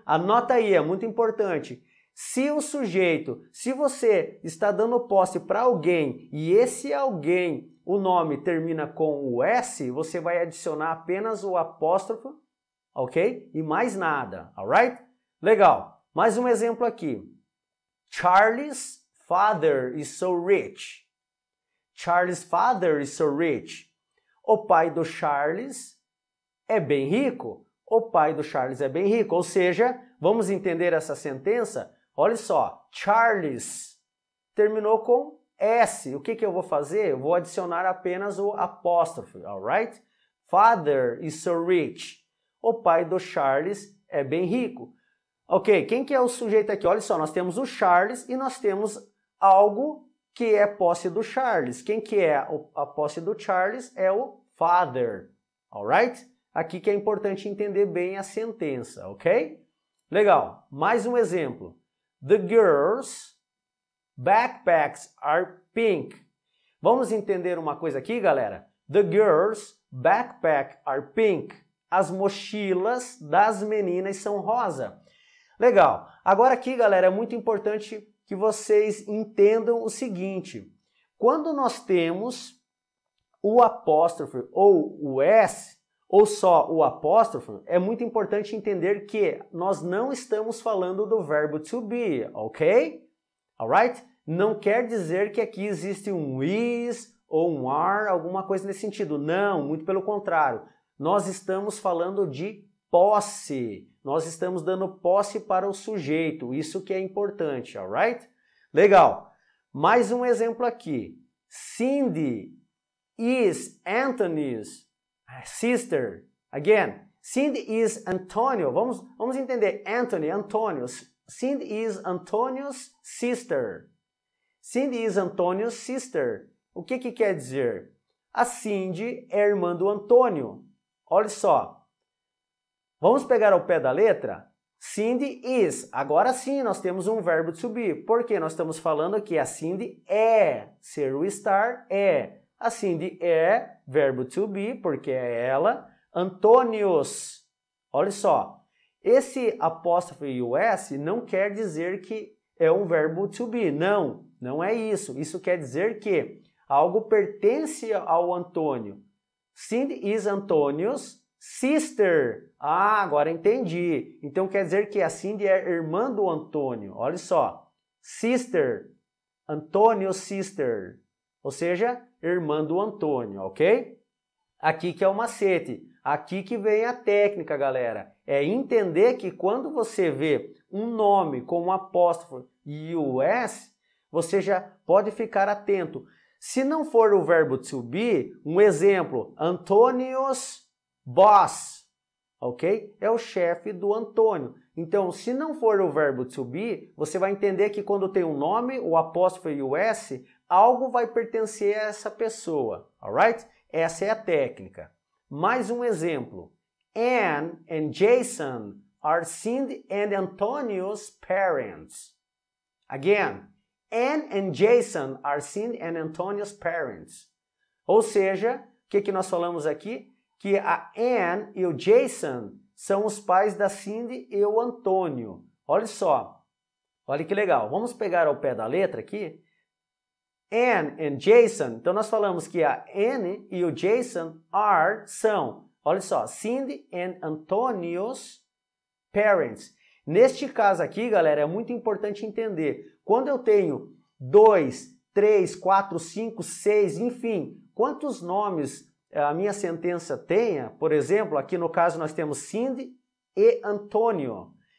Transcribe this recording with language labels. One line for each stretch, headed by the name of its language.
Portuguese: Anota aí, é muito importante. Se você está dando posse para alguém e esse alguém, o nome termina com o S, você vai adicionar apenas o apóstrofo, ok? E mais nada, alright? Legal. Mais um exemplo aqui.
English: Charlie's father is so rich. Charlie's father is so rich.
Portuguese: O pai do Charles é bem rico. O pai do Charles é bem rico. Ou seja, vamos entender essa sentença? Olha só, Charles terminou com S. O que eu vou fazer? Eu vou adicionar apenas o apóstrofe, alright?
English: Father is so rich.
Portuguese: O pai do Charles é bem rico. Ok, quem que é o sujeito aqui? Olha só, nós temos o Charles e nós temos algo que é posse do Charles. Quem que é a posse do Charles? É o father, alright? Aqui que é importante entender bem a sentença, ok? Legal, mais um exemplo.
English: The girls' backpacks are pink.
Portuguese: Vamos entender uma coisa aqui, galera?
English: The girls' backpacks are pink.
Portuguese: As mochilas das meninas são rosa. Legal. Agora aqui, galera, é muito importante que vocês entendam o seguinte. Quando nós temos o apóstrofe ou o S, ou só o apóstrofe, é muito importante entender que nós não estamos falando do verbo to be, ok? Alright? Não quer dizer que aqui existe um is ou um are, alguma coisa nesse sentido. Não, muito pelo contrário. Nós estamos falando de posse. Nós estamos dando posse para o sujeito. Isso que é importante, alright? Legal. Mais um exemplo aqui.
English: Cindy is Anthony's sister. Again, Cindy is Antonio.
Portuguese: Vamos entender.
English: Anthony, Antonio. Cindy is Antonio's sister. Cindy is Antonio's sister.
Portuguese: O que quer dizer? A Cindy é irmã do Antônio. Olha só. Vamos pegar ao pé da letra? Cindy is. Agora sim, nós temos um verbo to be. Porque nós estamos falando que a Cindy é. Ser o estar é. A Cindy é verbo to be, porque é ela. Antônios. Olha só. Esse apóstrofe e o S não quer dizer que é um verbo to be. Não, não é isso. Isso quer dizer que algo pertence ao Antônio.
English: Cindy is Antônio's sister.
Portuguese: Ah, agora entendi. Então quer dizer que a Cindy é irmã do Antônio. Olha só. Sister.
English: Antônio's sister.
Portuguese: Ou seja, irmã do Antônio, ok? Aqui que é o macete. Aqui que vem a técnica, galera. É entender que quando você vê um nome com um apóstrofo e o S, você já pode ficar atento. Se não for o verbo to be, um exemplo, Antônio's boss, ok? É o chefe do Antônio. Então, se não for o verbo to be, você vai entender que quando tem um nome, o apóstrofo e o S, algo vai pertencer a essa pessoa, alright? Essa é a técnica. Mais um exemplo.
English: Anne and Jason are Cindy and Antonio's parents. Again, Anne and Jason are Cindy and Antonio's parents.
Portuguese: Ou seja, o que nós falamos aqui? Que a Anne e o Jason são os pais da Cindy e o Antônio. Olha só. Olha que legal. Vamos pegar ao pé da letra aqui. Anne and Jason. Então nós falamos que a Anne e o Jason são. Olha só.
English: Cindy and Antonio's parents.
Portuguese: Neste caso aqui, galera, é muito importante entender. Quando eu tenho 2, 3, 4, 5, 6, enfim, quantos nomes a minha sentença tenha, por exemplo, aqui no caso nós temos Cindy e Antônio.